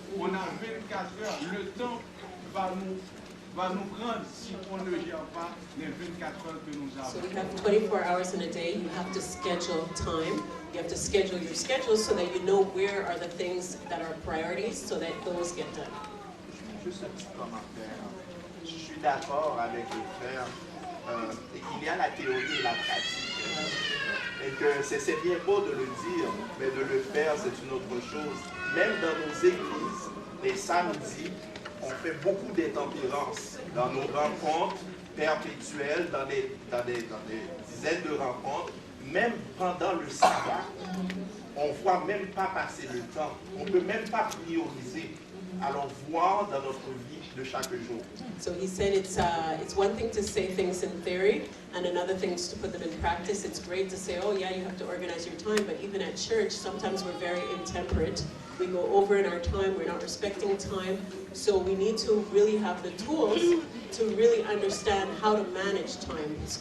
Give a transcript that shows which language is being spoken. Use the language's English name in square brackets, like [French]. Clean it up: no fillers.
[French] On a 24 heures. Le temps va nous prendre si on ne gère pas les 24 heures que nous avons. [English] So we have 24 hours in a day. You have to schedule time. You have to schedule your schedule so that you know where are the things that are priorities so that those get done. [French] Juste un petit commentaire. Je suis d'accord avec le frère. Il y a la théorie et la pratique. Et que c'est bien beau de le dire, mais de le faire, c'est une autre chose. Même dans nos églises, les samedis, on fait beaucoup d'intempérances dans nos rencontres perpétuelles, dans des dizaines de rencontres. Même pendant le sabbat, on ne voit même pas passer le temps. On ne peut même pas prioriser. Allons voir dans notre vie de chaque jour. [English] So he said it's one thing to say things in theory and another thing is to put them in practice. It's great to say, oh yeah, you have to organize your time, but even at church, sometimes we're very intemperate. We go over in our time, we're not respecting time. So we need to really have the tools to really understand how to manage time.